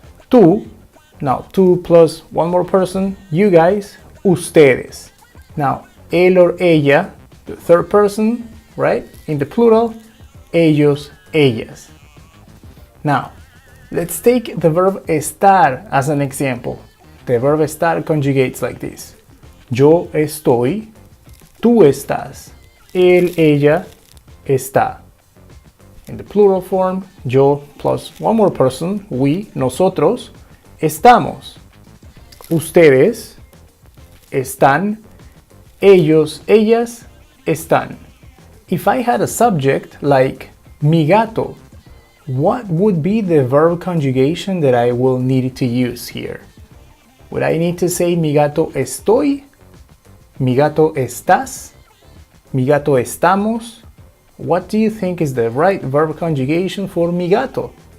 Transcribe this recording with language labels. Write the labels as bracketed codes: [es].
[en] Tú, now tú plus one more person, you guys, ustedes. Now, él or ella, the third person, right, in the plural, ellos, ellas. Now, let's take the verb estar as an example. The verb estar conjugates like this. [es] Yo estoy, tú estás, él, ella, está. [en] In the plural form, yo plus one more person, we, nosotros, estamos. [es] Ustedes están, ellos, ellas, están. [en] If I had a subject like mi gato, what would be the verb conjugation that I will need to use here? Would I need to say [es] mi gato estoy? Mi gato estás? Mi gato estamos? [en] What do you think is the right verb conjugation for mi gato?